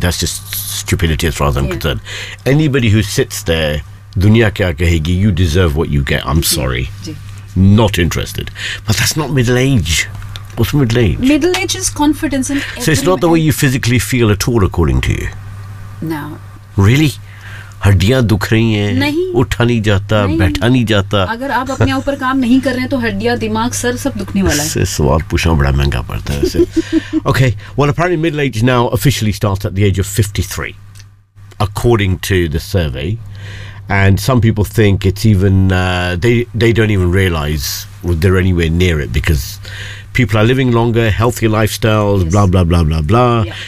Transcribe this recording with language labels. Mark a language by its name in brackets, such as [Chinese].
[English] That's just stupidity as far as I'm concerned. Anybody who sits there, [Hindi] dunya kya kahegi, [English] you deserve what you get. I'm sorry. Not interested. But that's not middle age. What's middle age? Middle age is confidence. In so it's not the way you physically feel at all, according to you? No. Really? [Hindi] हड्डियां दुख रही हैं, उठा नहीं जाता, बैठा नहीं जाता. अगर आप अपने ऊपर काम नहीं कर रहे हैं तो हड्डियां, दिमाग, सर सब दुखने वाला है. सवाल पूछना बड़ा महंगा पड़ता है. [English] Okay, well apparently middle age now officially starts at the age of 53, according to the survey, and some people think it's even they don't even realize they're anywhere near it because people are living longer, healthy lifestyles, blah blah blah blah blah. Yeah.